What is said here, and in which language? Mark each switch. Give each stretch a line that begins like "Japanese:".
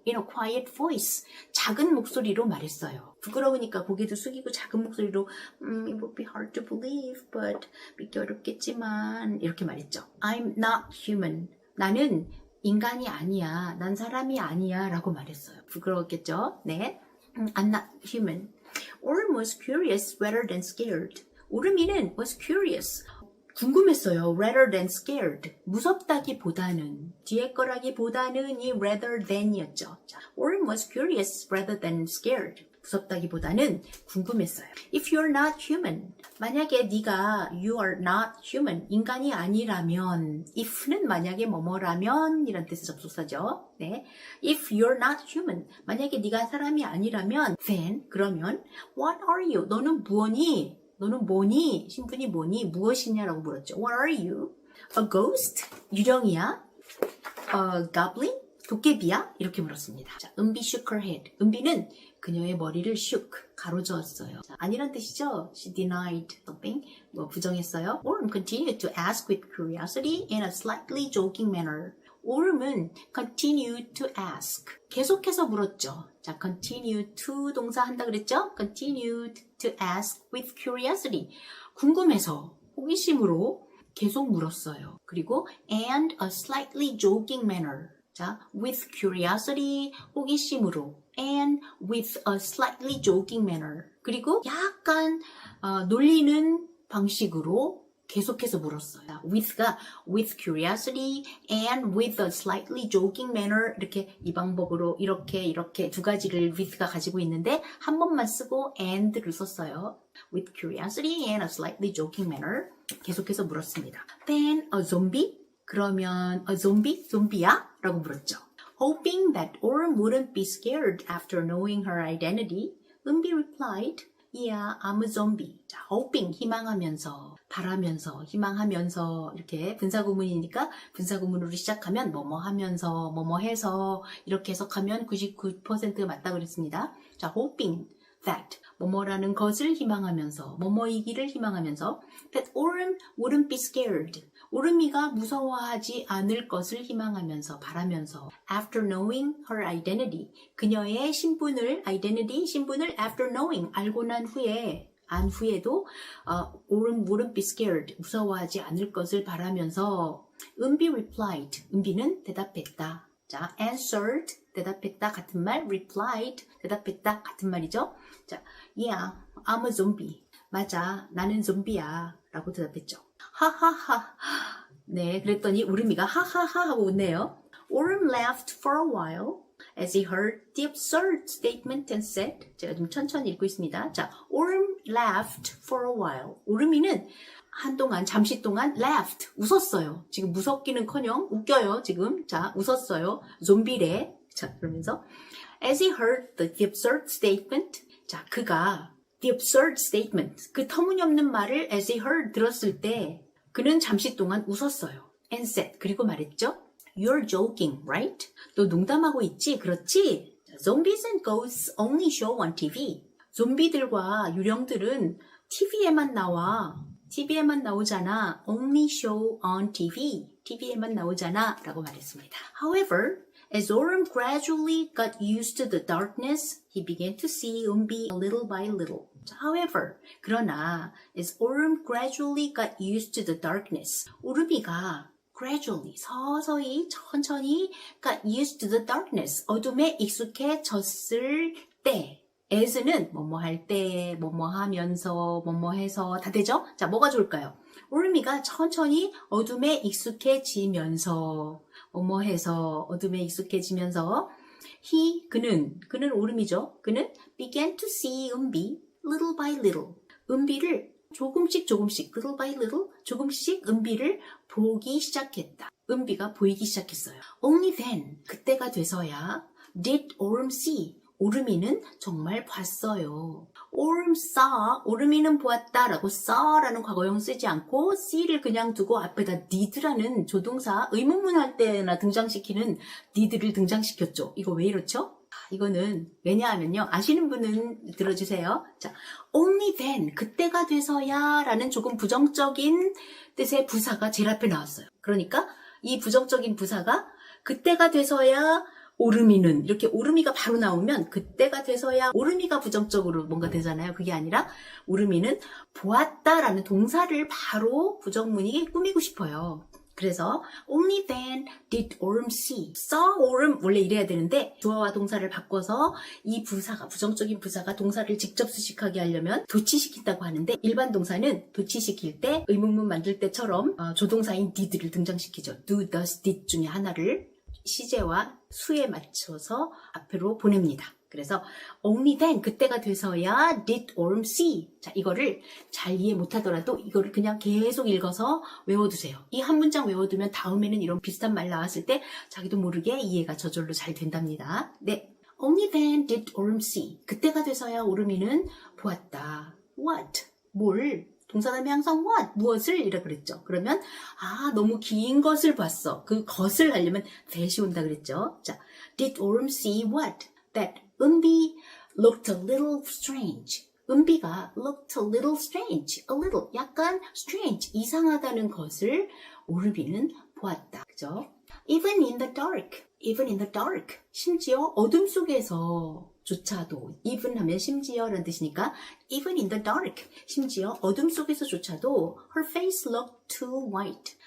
English: in a quiet voice,
Korean: 작은 목소리로 말했어요. 부끄러우니까 고개도 숙이고 작은 목소리로
English: It would be hard to believe, but
Korean: 믿기 어렵겠지만 이렇게 말했죠.
English: I'm not human.
Korean: 나는 인간이 아니야. 난 사람이 아니야 라고 말했어요. 부끄러웠겠죠? 네.
English: I'm not human. Orm was curious rather than scared. 오르미는 was curious.
Korean: 궁금했어요.
English: rather than scared.
Korean: 무섭다기보다는, 뒤에 거라기보다는 이 rather than이었죠.
English: Orm was curious rather than scared.
Korean: 무섭다기보다는 궁금했어요.
English: If you're not human,
Korean: 만약에 네가
English: you are not human,
Korean: 인간이 아니라면, if는 만약에 뭐뭐라면 이런 뜻의 접속사죠. 네.
English: If you're not human,
Korean: 만약에 네가 사람이 아니라면,
English: then
Korean: 그러면
English: what are you?
Korean: 너는 뭐니? 너는 뭐니? 신분이 뭐니? 무엇이냐라고 물었죠.
English: What are you? A ghost?
Korean: 유령이야?
English: A goblin?
Korean: 도깨비야? 이렇게 물었습니다.
English: 자, 은비 shook her head.
Korean: 은비는 그녀의 머리를 shook, 가로저었어요. 자, 아니란 뜻이죠?
English: She denied something,
Korean: 부정했어요.
English: Orm continued to ask with curiosity in a slightly joking manner. Orm은 continued to ask,
Korean: 계속해서 물었죠. 자, continue to 동사 한다 그랬죠?
English: Continued to ask with curiosity,
Korean: 궁금해서, 호기심으로 계속 물었어요.
English: 그리고 and a slightly joking manner. 자, with curiosity,
Korean: 호기심으로,
English: and with a slightly joking manner.
Korean: 그리고 약간 놀리는 방식으로 계속해서 물었어요. with가
English: with curiosity and with a slightly joking manner,
Korean: 이렇게 이 방법으로 이렇게 두 가지를 with가 가지고 있는데 한 번만 쓰고 and를 썼어요.
English: with curiosity and a slightly joking manner.
Korean: 계속해서 물었습니다.
English: Then a zombie?
Korean: 그러면 a zombie? 좀비야? 라고 물었죠.
English: Hoping that Orm wouldn't be scared after knowing her identity, 은비 replied, Yeah, I'm a zombie.
Korean: 자, hoping, 희망하면서, 바라면서, 희망하면서, 이렇게 분사구문이니까 분사구문으로 시작하면 뭐뭐 하면서, 뭐뭐 해서, 이렇게 해석하면 99%가 맞다고 그랬습니다. 자, hoping that, 뭐뭐라는 것을 희망하면서, 뭐뭐이기를 희망하면서,
English: that Orm wouldn't be scared.
Korean: 오르미가 무서워하지 않을 것을 희망하면서, 바라면서,
English: after knowing her identity,
Korean: 그녀의 신분을, identity, 신분을 after knowing, 알고 난 후에, 안 후에도
English: Orm wouldn't be scared,
Korean: 무서워하지 않을 것을 바라면서, 은비 replied, 은비는 대답했다. 자, answered, 대답했다 같은 말, replied, 대답했다 같은 말이죠. 자,
English: yeah, I'm a zombie.
Korean: 맞아, 나는 좀비야. 라고 대답했죠. 하하하. 네, 그랬더니 오르미가 하하하 하고 웃네요.
English: Orm laughed for a while as he heard the absurd statement and said,
Korean: 제가 좀 천천히 읽고 있습니다.
English: 자, Orm laughed for a while.
Korean: 오르미는 한동안, 잠시 동안 laughed, 웃었어요. 지금 무섭기는커녕 웃겨요, 지금. 자, 웃었어요. 좀비래. 자, 그러면서
English: as he heard the absurd statement,
Korean: 자, 그가
English: the absurd statement,
Korean: 그 터무니없는 말을 as he heard, 들었을 때 그는 잠시 동안 웃었어요.
English: and said,
Korean: 그리고 말했죠.
English: You're joking, right?
Korean: 너 농담하고 있지? 그렇지?
English: Zombies and ghosts only show on TV.
Korean: 좀비들과 유령들은 TV에만 나와. TV에만 나오잖아.
English: Only show on TV.
Korean: TV에만 나오잖아. 라고 말했습니다.
English: However, as Orm gradually got used to the darkness, he began to see Umbi little by little. However, 그러나, as Orm gradually got used to the darkness, 오르미가 gradually,
Korean: 서서히, 천천히
English: got used to the darkness,
Korean: 어둠에 익숙해졌을 때, as는 뭐뭐 할 때, 뭐뭐 하면서, 뭐뭐 해서 다 되죠? 자, 뭐가 좋을까요? 오르미가 천천히 어둠에 익숙해지면서, 뭐뭐 해서 어둠에 익숙해지면서 그는 오름이죠.
English: 그는 began to see 은비 little by little.
Korean: 은비를 조금씩 little by little 조금씩 은비를 보기 시작했다. 은비가 보이기 시작했어요.
English: Only then
Korean: 그때가 돼서야
English: did Orm see
Korean: 오르미는 정말 봤어요.
English: Orm saw
Korean: 오르미는 보았다라고 saw라는 과거형 쓰지 않고 see를 그냥 두고 앞에다 did라는 조동사 의문문 할 때나 등장시키는 did를 등장시켰죠. 이거 왜 이렇죠? 이거는 왜냐하면요. 아시는 분은 들어주세요. 자,
English: only then
Korean: 그때가 돼서야 라는 조금 부정적인 뜻의 부사가 제일 앞에 나왔어요. 그러니까 이 부정적인 부사가 그때가 돼서야 오르미는 이렇게 오르미가 바로 나오면 그때가 돼서야 오르미가 부정적으로 뭔가 되잖아요. 그게 아니라 오르미는 보았다라는 동사를 바로 부정문이 꾸미고 싶어요.
English: 그래서 only then did Orm see.
Korean: saw Orm 원래 이래야 되는데 주어와 동사를 바꿔서 이 부사가 부정적인 부사가 동사를 직접 수식하게 하려면 도치시킨다고 하는데 일반 동사는 도치시킬 때 의문문 만들 때처럼 조동사인 did를 등장시키죠. do, does, did 중에 하나를 시제와 수에 맞춰서 앞으로 보냅니다. 그래서
English: only then
Korean: 그때가 돼서야
English: did Orm see.
Korean: 자, 이거를 잘 이해 못하더라도 이거를 그냥 계속 읽어서 외워두세요. 이 한 문장 외워두면 다음에는 이런 비슷한 말 나왔을 때 자기도 모르게 이해가 저절로 잘 된답니다.
English: 네, only then did Orm see.
Korean: 그때가 돼서야 오르미는 보았다.
English: What? 뭘?
Korean: 동사다음에 항상 what? 무엇을? 이라 그랬죠. 그러면 너무 긴 것을 봤어. 그 것을 하려면 that이 온다 그랬죠.
English: 자, did Orm see what? That 은비 looked a little strange. 은비가 looked a little strange.
Korean: a little, 약간 strange, 이상하다는 것을 오르비는 보았다.
English: 그죠? Even in the dark. Even in the dark.
Korean: 심지어 어둠 속에서 조차도 even 하면 심지어라는 뜻이니까
English: even in the dark
Korean: 심지어 어둠 속에서조차도
English: her face looked too white.